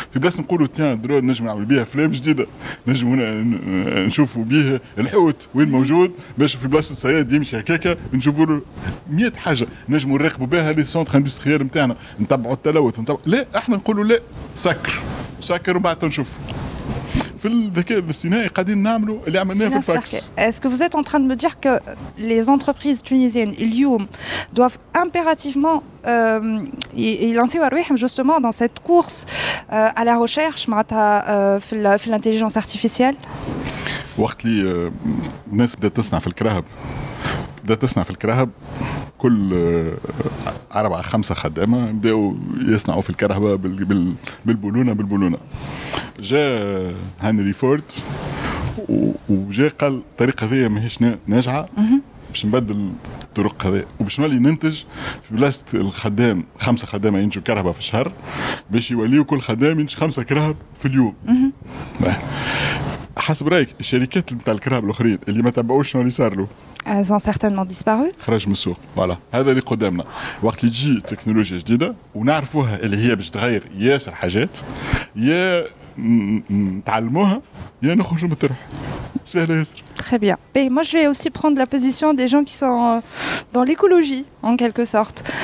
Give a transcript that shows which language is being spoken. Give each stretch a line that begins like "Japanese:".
Arabic: في بلاصه نقولوا تيان درون نجم نعمل بها افلام جديده نجم نشوفوا بها الحوت وين موجود باش في بلاصه الصياد يمشي هكاكا نشوفوا له 100 حاجه نجموا نراقبوا بها لي سونتر اندستريال نتاعنا نتبعوا التلوث لا احنا نقولوا لا سكر وبعد نشوفوا. في الذكاء الاصطناعي قاعدين نعملوا اللي عملناه في الفاكس.
French: Est-ce que vous êtes en train de me dire que les entreprises tunisiennes, اليوم, doivent impérativement
Arabic: يلانسيو أرواحهم
French: justement dans cette course à la recherche
Arabic: معناتها في
French: l'intelligence artificielle؟
Arabic: وقت اللي الناس بدأت تصنع في الكرهب كل 4-5 خدامة بدأوا يصنعوا في الكرهبة بالبولونة جاء هنري فورد وجاء قال الطريقة هذه ماهيش ناجعة باش نبدل الطرق هذه وباش نولي ننتج في بلاصة الخدام 5 خدامة ينتجوا كرهبة في الشهر باش يوليوا كل خدام ينتج 5 كرهب في اليوم. حسب رايك الشركات نتاع الكرهب الاخرين اللي ما تبعوش شنو اللي صار له؟
French: Elles ont certainement disparu.
Arabic: خرج من السوق. فوالا هذا اللي قدامنا. وقت اللي تجي تكنولوجيا جديده ونعرفوها اللي هي باش تغير ياسر حاجات يا نتعلموها يا نخرجوا من الطرح. سهله ياسر.
French: Très bien. Et moi, je vais aussi prendre la position des gens qui sont dans l'écologie, en quelque sorte.